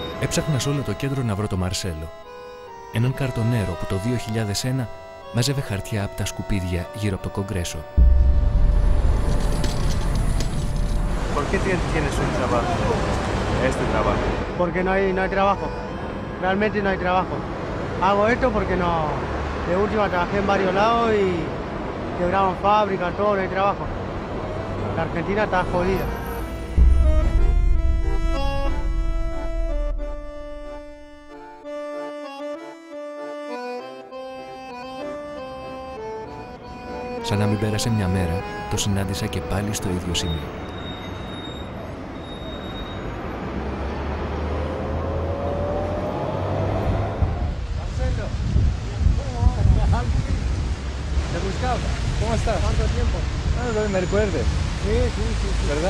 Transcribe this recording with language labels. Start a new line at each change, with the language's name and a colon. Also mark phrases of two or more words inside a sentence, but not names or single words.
Greek: Έψαχνα σε όλο το κέντρο να βρω τον Μαρσέλο. Έναν καρτονέρο που το 2001 μάζευε χαρτιά από τα σκουπίδια γύρω από το Κογκρέσο.
Spanish: ¿Por qué tienes un trabajo? Este trabajo. Porque no hay trabajo. Realmente no hay trabajo. Hago esto porque no. De última trabajé en varios lados y quebraron fábricas, todo, no hay trabajo. La Argentina está jodida.
Greek: Σαν να μην πέρασε μια μέρα, το συνάντησα και πάλι στο ίδιο σημείο.
Spanish: ¿Te buscaba? ¿Cómo estás? ¿Cuánto tiempo? No me recuerdes, Sí. ¿verdad?